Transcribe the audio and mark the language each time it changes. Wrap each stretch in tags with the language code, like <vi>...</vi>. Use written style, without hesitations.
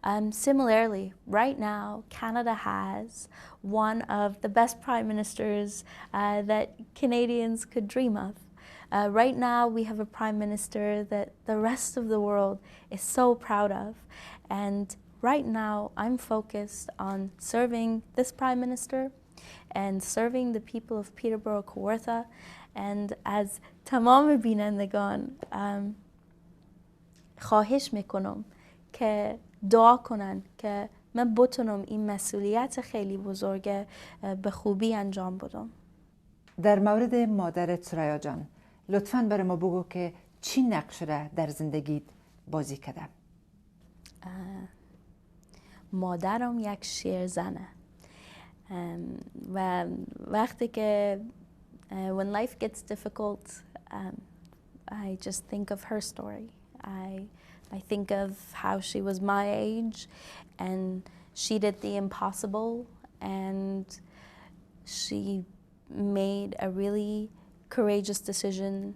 <en>Similarly, right now, Canada has one of the best Prime Ministers that Canadians could dream of. Right now, we have a Prime Minister that the rest of the world is so proud of. And right now, I'm focused on serving this Prime Minister and serving the people of Peterborough Kawartha. And as</en> <fa>تمام بینندگان خواهش میکنم که دعا کنن که من بتونم این مسئولیت خیلی بزرگ به خوبی انجام بدم. در مورد مادرت سریا جان، لطفاً برای ما بگو که چی نقش را در زندگیت بازی کرده؟ مادرم یک شیرزنه و وقتی که</fa> <en>when life gets difficult, I just think of her story. I think of how she was my age and she did the impossible and she made a really courageous decision.</en>